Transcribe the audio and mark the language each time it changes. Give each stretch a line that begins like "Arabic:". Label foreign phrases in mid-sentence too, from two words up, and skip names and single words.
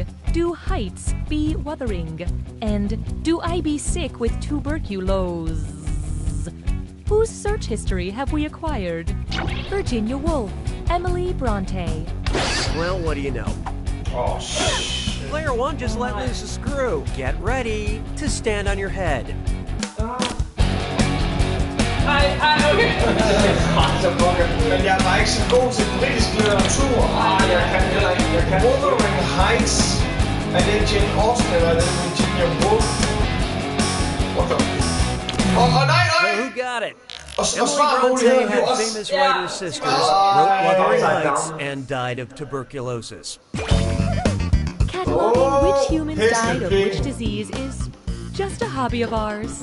English: Do heights be wuthering? And do I be sick with tuberculosis? Whose search history have we acquired? Virginia Woolf, Emily Bronte. Well, what do you know? Oh, shit. Player 1 just let loose a screw. Get ready to stand on your head.
Norwegian: Men jeg var ikke så god til britisk litteratur. Jeg kan heller ikke. Wuthering Heights. Er det Jane Austen eller er det Virginia Woolf?
English: What the?
Norwegian: Nej!
English: So who got it? Emily Bronte had famous writer sisters, wrote Wuthering Heights, and died of tuberculosis. Cataloging which humans died of which disease is just a hobby of ours.